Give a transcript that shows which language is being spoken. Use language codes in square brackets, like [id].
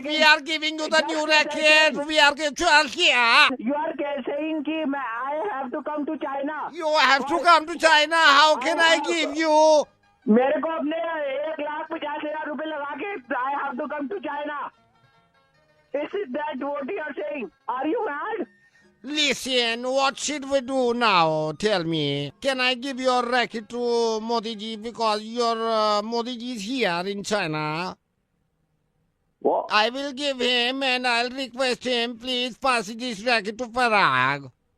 [en] We are giving you the new racket. We are here. You are saying that I have to come to China. You have to come to China. How can I give you? [hi] मेरे को अपने 1,50,000 रुपए लगा के [en] I have to come to China. Is it that what you are saying? Are you mad? Listen, what should we do now? Tell me. Can I give your racket to Modi ji because your Modi ji is here in China? What? I will give him and I'll request him, please pass this racket to Parag.